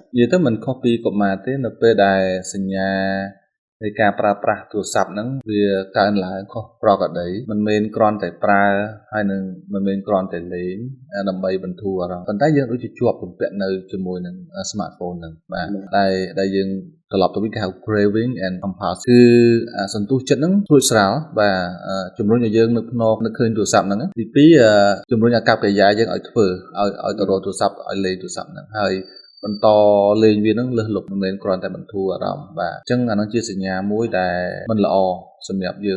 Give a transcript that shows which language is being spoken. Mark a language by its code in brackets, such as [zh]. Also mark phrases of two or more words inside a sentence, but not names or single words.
[km] និយាយទៅមិនខុសពីកុមារទេនៅពេលដែលសញ្ញានៃការប្រើប្រាស់ទូរស័ព្ទហ្នឹងវាកើនឡើងខុសប្រក្រតីមិនមែនគ្រាន់តែប្រើហើយនឹងមិនមែនគ្រាន់តែលេងដើម្បីបន្ធូរអារម្មណ៍ប៉ុន្តែយើងដូចជាជាប់ទំពាក់នៅជាមួយនឹង smartphone ហ្នឹងបាទដែលយើងត្រឡប់ទៅវិញគេហៅ [en] craving and compulsion [km] គឺសន្ទុះចិត្តហ្នឹង ស្រួចស្រាលបាទជំរុញឲ្យយើងនឹកភ្នែកនឹកឃើញទូរស័ព្ទហ្នឹងទី2ជំរុញអាកប្បកិរិយាយើងឲ្យធ្វើឲ្យទៅរកទូរស័ព្ទឲ្យលេងទូរស័ព្ទហ្នឹងហើយបន្តលេងវានឹងលើសលប់មិនមែនគ្រាន់តែបន្ធូរអារម្មណ៍បាទអញ្ចឹងអានឹងជាសញ្ញាមួយដែលមិនល្អសម្រាប់យើង